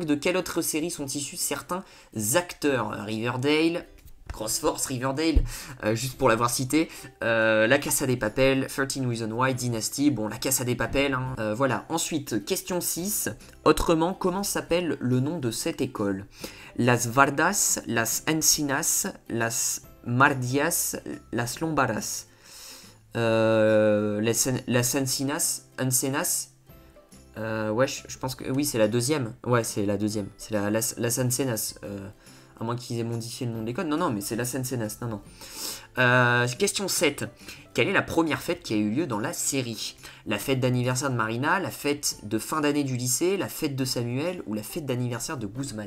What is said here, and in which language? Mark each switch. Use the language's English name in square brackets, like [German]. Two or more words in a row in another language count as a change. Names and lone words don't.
[French] De quelle autre série sont issus certains acteurs? Riverdale, Crossforce, Riverdale, juste pour l'avoir cité, La Casa de Papel, 13 Reasons Why, Dynasty, bon, La Casa de Papel, voilà. Ensuite, question 6, autrement, comment s'appelle le nom de cette école? Las Vardas, Las Encinas, Las Mardias, Las Lombaras. Las Encinas, ouais, je pense que oui, c'est la deuxième. Ouais, c'est la deuxième. C'est Las Encenas. À moins qu'ils aient modifié le nom de l'école. Non, non, mais c'est la Seine-Sénès. Non, non. Question 7. Quelle est la première fête qui a eu lieu dans la série? La fête d'anniversaire de Marina, la fête de fin d'année du lycée, la fête de Samuel ou la fête d'anniversaire de Guzman?